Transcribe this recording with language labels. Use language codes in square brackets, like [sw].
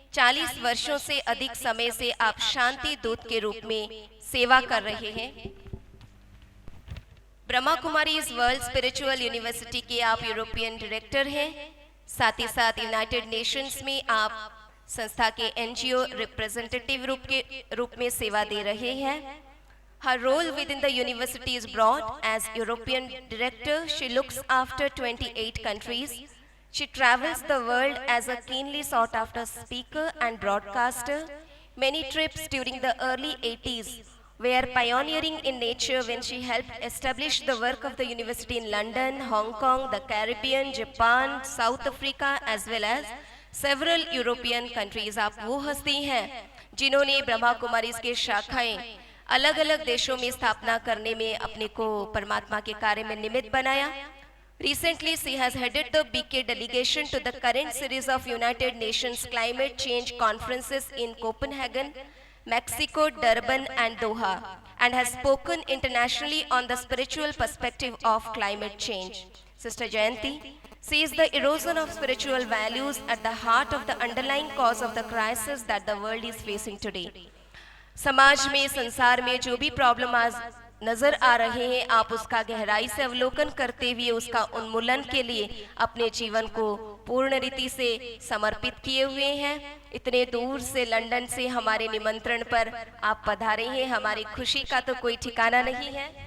[hi] 40 वर्षों से अधिक समय से आप शांति दूत के रूप में सेवा कर रहे हैं। ब्रह्मा कुमारी इस वर्ल्ड स्पिरिचुअल यूनिवर्सिटी के आप यूरोपियन डायरेक्टर हैं। साथ ही साथ यूनाइटेड नेशंस में आप संस्था के एनजीओ रिप्रेजेंटेटिव रूप में सेवा दे रहे हैं। [en] Her role within the university is broad. As European director, she looks after 28 countries. She travels the world as a keenly sought after speaker and broadcaster. Many trips during the early 80s were pioneering in nature when she helped establish the work of the university in London, Hong Kong, the Caribbean, Japan, South Africa as well as several European countries। [hi] आप वो हस्ती हैं जिन्होंने ब्रह्मा कुमारी के शाखाएं अलग अलग देशों में स्थापना करने में अपने को परमात्मा के कार्य में निमित्त बनाया। [en] Recently, she has headed the BK delegation to the current series of United Nations Climate Change Conferences in Copenhagen, Mexico, Durban and Doha, and has spoken internationally on the spiritual perspective of climate change. Sister Jayanti sees the erosion of spiritual values at the heart of the underlying cause of the crisis that the world is facing today. [hi] समाज में, संसार में जो भी problem आज नजर आ रहे हैं, आप उसका गहराई से अवलोकन करते हुए उसका उन्मूलन के लिए अपने जीवन को पूर्ण रीति से समर्पित किए हुए हैं। इतने दूर से लंदन से हमारे निमंत्रण पर आप पधारे हैं, हमारी खुशी का तो कोई ठिकाना नहीं है।